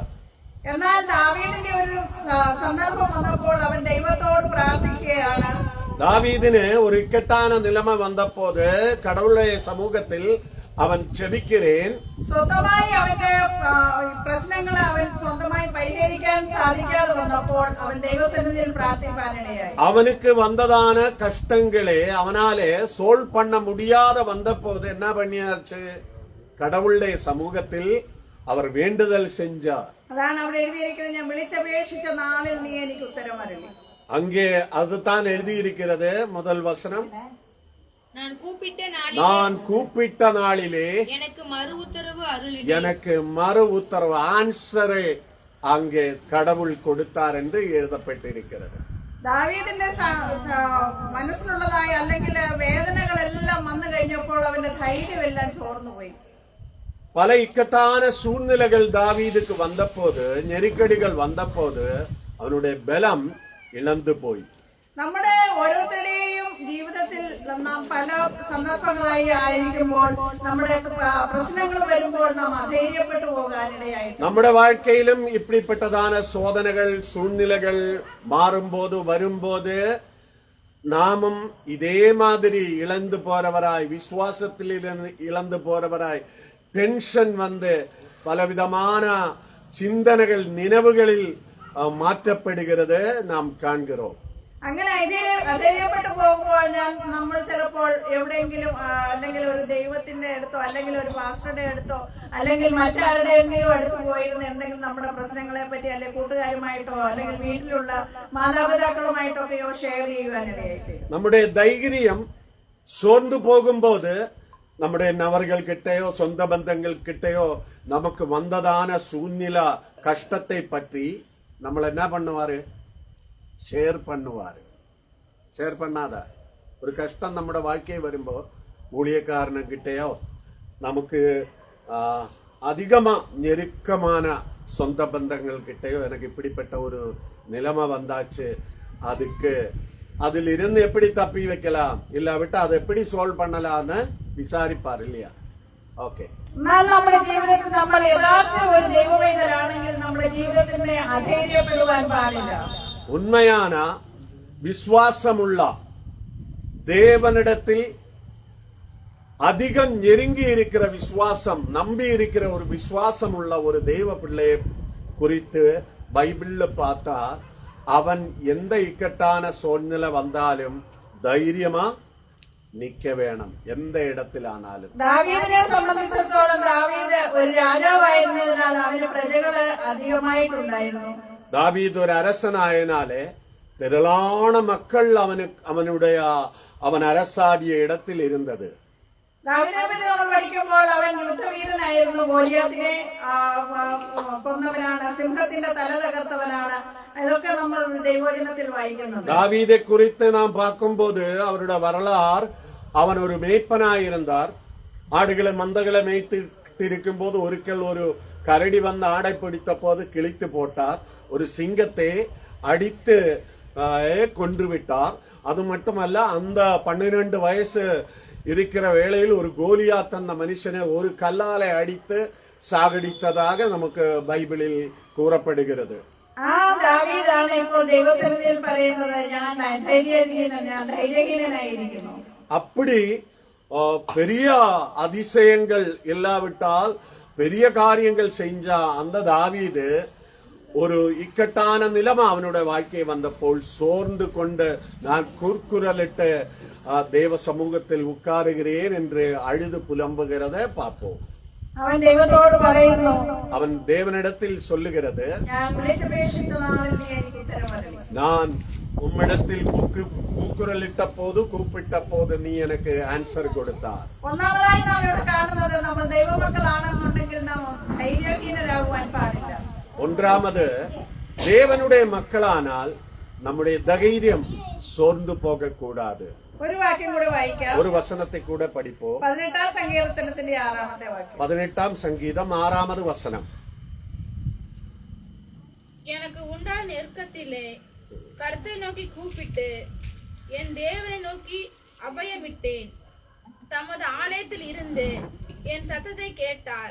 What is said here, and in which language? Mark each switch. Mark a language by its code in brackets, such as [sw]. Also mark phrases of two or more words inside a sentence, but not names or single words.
[ml] എന്നാൽ ദാവീദിന്റെ ഒരു സന്ദർഭം വന്നപ്പോൾ അവൻ ദൈവത്തോട് പ്രാർത്ഥിക്കുകയാണ്. [ta] தாவீதிന് ஒரு இக்கட்டான நிலைமை வந்தபோது கடவுளுடைய சமூகத்தில் அவன் ஜெபிக்கிறேன். [ml] സ്വന്തമായി അവന്റെ പ്രശ്നങ്ങളെ അവൻ സ്വന്തമായി പരിഹരിക്കാൻ സാധിക്കാതെ വന്നപ്പോൾ അവൻ ദൈവസന്നിധിയിൽ പ്രാർത്ഥിക്കാനിടയായി. [ta] அவனுக்கு வந்ததான கஷ்டங்களே அவனாலே சோல் பண்ண முடியாத வந்தபோது என்ன பண்ணியாச்சு? கடவுளுடைய சமூகத்தில் அவர் வேண்டுதல் செஞ்சார். [ml] അതാണ് അവിടെ എഴുതിയിരിക്കുന്നത്, ഞാൻ വിളിച്ചപേക്ഷിച്ച നാളിൽ നീ എനിക്ക് ഉത്തരമരുളി. [ta] அங்கே அதுதான் எழுதியிருக்கிறது. முதல் வசனம், நான் கூப்பிட்ட நாளிலே எனக்கு மறு உத்தரவு அருளினீர். எனக்கு மறு உத்தரவு, ஆன்சரை அங்கே கடவுள் கொடுத்தார் என்று எழுதப்பட்டிருக்கிறது. [ml] ദാവീദിന്റെ മനസ്സിലുള്ളതായ അല്ലെങ്കിൽ വേദനകളെല്ലാം വന്നു കഴിഞ്ഞപ്പോൾ അവന്റെ ധൈര്യമെല്ലാം ചോർന്നുപോയി. [ta] பல இக்கட்டான சூழ்நிலைகள் தாவீதுக்கு வந்தபோது, நெருக்கடிகள் வந்தபோது அவனுடைய பலம் இழந்து போய். [ml] നമ്മുടെ ഓരോരുത്തരുടെയും ജീവിതത്തിൽ നാം പല സന്ദർഭങ്ങളായി ആയിരിക്കുമ്പോൾ, നമ്മുടെ പ്രശ്നങ്ങൾ വരുമ്പോൾ നാം അധൈര്യപ്പെട്ടു പോകാനിടയായിട്ട്, [ta] നമ്മുടെ வாழ்க்கையிலும் இப்படிப்பட்டதான சோதனைகள் சூழ்நிலைகள் மாறும்போது வரும்போது நாமும் இதே மாதிரி இழந்து போறவராய், விசுவாசத்தில் இழந்து போறவராய், டென்ஷன் வந்து பலவிதமான சிந்தனைகள் நினைவுகளில் மாற்றப்படுகிறது நாம் காண்கிறோம். [ml] അങ്ങനെ അധൈര്യപ്പെട്ടു പോകുമ്പോൾ നമ്മൾ ചിലപ്പോൾ എവിടെയെങ്കിലും അല്ലെങ്കിൽ ഒരു ദൈവത്തിന്റെ അടുത്തോ അല്ലെങ്കിൽ ഒരു പാസ്റ്ററുടെ അടുത്തോ അല്ലെങ്കിൽ മറ്റാരുടെയെങ്കിലും അടുത്ത് പോയിരുന്ന് എന്തെങ്കിലും നമ്മുടെ പ്രശ്നങ്ങളെ പറ്റി അല്ലെങ്കിൽ കൂട്ടുകാരുമായിട്ടോ അല്ലെങ്കിൽ വീട്ടിലുള്ള മാതാപിതാക്കളുമായിട്ടോ ഒക്കെയോ ഷെയർ ചെയ്യുവാനിടയായിട്ട് നമ്മുടെ ധൈര്യം [ta] சோர்ந்து போகும்போது நம்முடைய நபர்கள் கிட்டையோ சொந்த பந்தங்கள் கிட்டையோ நமக்கு வந்ததான சூழ்நிலை கஷ்டத்தை பற்றி நம்மள என்ன பண்ணுவாரு? ஷேர் பண்ணுவாரு. ஷேர் பண்ணாத ஒரு கஷ்டம் നമ്മുടെ வாழ்க்கை வரும்போ ஊழியக்காரனுக்கிட்டேயோ நமக்கு அதிகமா நெருக்கமான சொந்த பந்தங்கள் கிட்டேயோ எனக்கு இப்படிப்பட்ட ஒரு நிலைமை வந்தாச்சு, அதுக்கு அதில் இருந்து எப்படி தப்பி வைக்கலாம், இல்லாவிட்டா அதை எப்படி சால்வ் பண்ணலாம்னு விசாரிப்பார் இல்லையா? ஓகே. [ml] എന്നാൽ നമ്മുടെ ജീവിതത്തിൽ നമ്മൾ യഥാർത്ഥ ഒരു ദൈവവേദനാണെങ്കിൽ നമ്മുടെ ജീവിതത്തിനെ അധൈര്യപ്പെടുവാൻ പാടില്ല. [ta] உண்மையான விசுவாசமுள்ள தேவனிடத்தில் அதிகம் நெருங்கி இருக்கிற விசுவாசம், நம்பி இருக்கிற ஒரு விசுவாசம் உள்ள ஒரு தெய்வ பிள்ளையை குறித்து பைபிள்ல பார்த்தா அவன் எந்த இக்கட்டான சூழ்நிலை வந்தாலும் தைரியமா நிக்க வேணும், எந்த இடத்திலானாலும். [ml] ദാവീദിനെ സംബന്ധിച്ചിടത്തോളം ദാവീദ് ഒരു രാജാവായിരുന്നതിനാൽ അവന് പ്രജകള് അധികമായിട്ടുണ്ടായിരുന്നു. [ta] தாவீது ஒரு அரசனாயனாலே திரளான மக்கள் அவன் அரசாடிய இடத்தில் இருந்தது. [ml] ദാവീദിനെ പറ്റി നമ്മൾ പഠിക്കുമ്പോൾ അവൻ യുദ്ധവീരനായിരുന്നു, ഗോലിയാത്തിനെ കൊന്നവനാണ്, സിംഹത്തിന്റെ തല തകർത്തവനാണ്. ഇതൊക്കെ നമ്മൾ ദൈവവചനത്തിൽ വായിക്കുന്നുണ്ട്. [ta] தாவீதை குறித்து நாம் பார்க்கும்போது அவருடைய வரலாறு, அவன் ஒரு மேய்ப்பனாயிருந்தார். ஆடுகளை மந்தகளை மேய்த்து இருக்கும் போது ஒருக்கல் ஒரு கரடி வந்து ஆடை பிடித்த போது கிழித்து போட்டார். ஒரு சிங்கத்தை அடித்து கொன்று விட்டார். அது மட்டுமல்ல, அந்த 12 வயசு இருக்கிற வேளையில் ஒரு கோலியாத் அந்த மனுஷனை ஒரு கல்லாலை அடித்து சாகடித்ததாக நமக்கு பைபிளில் கூறப்படுகிறது. [ml] ആ ദാവീദാണ് ഇപ്പോൾ ദൈവസന്നിധിയിൽ പറയുന്നത്, ഞാൻ ധൈര്യഹീനനായിരിക്കുന്നു. [ta] அப்படி பெரிய அதிசயங்கள் இல்லாவிட்டால் பெரிய காரியங்கள் செஞ்ச அந்த தாவீது ஒரு இக்கட்டான நிலைமை அவனுடைய வாழ்க்கை வந்தபோல் சோர்ந்து கொண்டு நான் கூர்க்குரலிட்டு தேவ சமூகத்தில் உட்காருகிறேன் என்று அழுது புலம்புகிறத பார்ப்போம். [ml] അവൻ ദൈവത്തോട് പറയുന്നു, [ta] அவன் தேவனிடத்தில் சொல்லுகிறது, [ml] ഞാൻ വിളിച്ചപേക്ഷിച്ച നാളിൽ നീ എനിക്ക് ഉത്തരമരുളി. [ta] நான் உம்மிடத்தில் கூக்குரலிட்ட போது கூப்பிட்ட போது நீ எனக்கு ஆன்சர் கொடுத்தார். [ml] ഒന്നാമതായി നാം ഇവിടെ കാണുന്നത്, നമ്മൾ ദൈവമക്കളാണെന്നുണ്ടെങ്കിൽ നാം ധൈര്യഹീനരാകുവാൻ പാടില്ല. [ta] ஒன்றாவது, தேவனுடைய மக்களானால் நம்முடைய தைரியம் சோர்ந்து போக கூடாது. [ml] ഒരു വാക്യം കൂടെ വായിക്കാം. [ta] ஒரு வசனத்தை கூட படிப்போம். [ml] 18 സങ്കീർത്തനത്തിന്റെ 6ാമത്തെ വാക്യം. [ta] 18 சங்கீதம் 6வது வசனம். எனக்கு உண்டான நெருக்கத்திலே கர்த்தரை நோக்கி கூப்பிட்டு என் தேவனை நோக்கி அபயமிட்டேன். தமது ஆலயத்தில் இருந்து என் சத்தத்தை கேட்டார்.